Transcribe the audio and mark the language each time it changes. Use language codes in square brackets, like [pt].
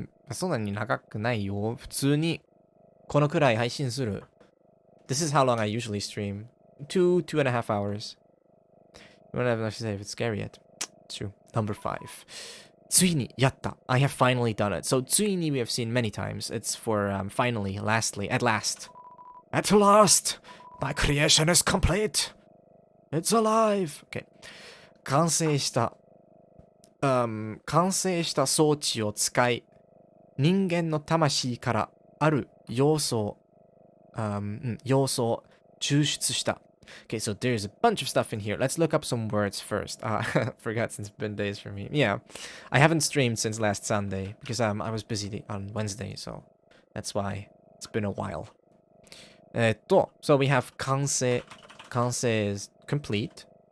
[ja] そんなに長くないよ。普通にこのくらい配信する。 [en] This is how long I usually stream. 2.5 hours. You don't have enough to say if it's scary yet. It's true. Number 5. [ja] ついにやった. [en] I have finally done it. So ついに we have seen many times. It's for finally, lastly, at last. At last! My creation is complete! It's alive! Okay. [ja] 完成した。完成した装置を使い、人間の魂からある要素を、要素を抽出した。 [en] Okay, so there's a bunch of stuff in here. Let's look up some words first. Forgot since it's been days for me. Yeah, I haven't streamed since last Sunday because I was busy on Wednesday, so that's why it's been a while. So we have 完成. 完成 is complete.